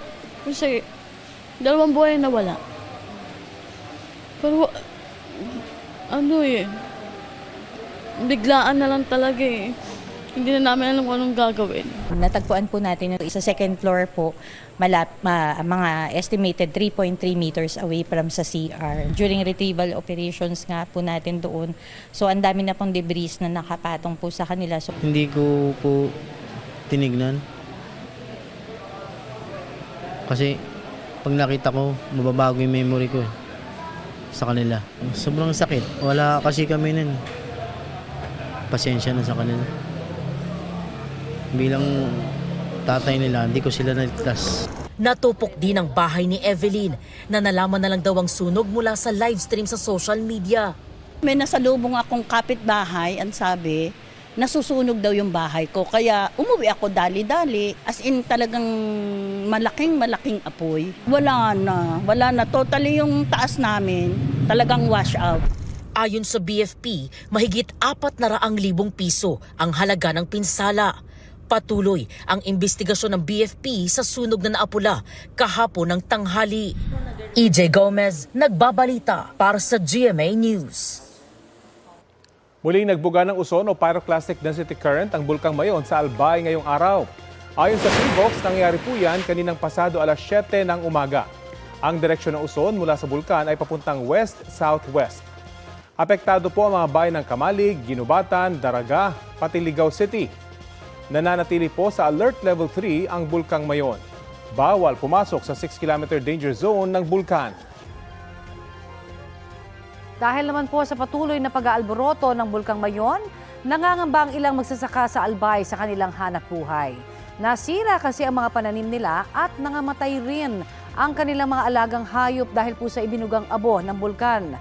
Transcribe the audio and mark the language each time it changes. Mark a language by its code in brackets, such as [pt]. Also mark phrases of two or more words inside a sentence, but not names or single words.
[tl] Kasi 2 buhay na wala. Pero biglaan na lang talaga eh. Hindi na namin alam kung anong gagawin. Natagpuan po natin sa [en] second floor [tl] po, mga [en] estimated 3.3 meters away from [tl] sa CR. [en] During retrieval operations [tl] nga po natin doon, so ang dami na pong debris na nakapatong po sa kanila. So, hindi ko po tinignan. Kasi pag nakita ko, mababago yung memory ko sa kanila. Sobrang sakit. Wala kasi kami nun. Pasensya na sa kanila. Bilang tatay nila, hindi ko sila naligtas. Natupok din ang bahay ni Evelyn na nalaman na lang daw ang sunog mula sa [en] live stream [tl] sa [en] social media. [tl] May nasalubong akong kapitbahay, ang sabi, nasusunog daw yung bahay ko. Kaya umuwi ako dali-dali. [en] As in [tl] talagang malaking apoy. Wala na. Totally yung taas namin, talagang [en] wash out. [tl] Ayon sa BFP, mahigit 400,000 piso ang halaga ng pinsala. Patuloy ang investigasyon ng BFP sa sunog na naapula kahapon ng tanghali. EJ Gomez, nagbabalita para sa GMA News. Muling nagbuga ng uson o [en] pyroclastic density current [tl] ang Bulkang Mayon sa Albay ngayong araw. Ayon sa Freebox, nangyari po yan kaninang pasado alas 7 ng umaga. Ang direksyon ng uson mula sa bulkan ay papuntang west-southwest. Apektado po ang mga bayan ng Kamalig, Ginubatan, Daraga, pati Ligao City. Nananatili po sa Alert Level 3 ang Bulkang Mayon. Bawal pumasok sa 6-kilometer [en] danger zone [tl] ng bulkan. Dahil naman po sa patuloy na pag-aalboroto ng Bulkang Mayon, nangangamba ang ilang magsasaka sa Albay sa kanilang hanap buhay. Nasira kasi ang mga pananim nila at nangamatay rin ang kanilang mga alagang hayop dahil po sa ibinugang abo ng bulkan.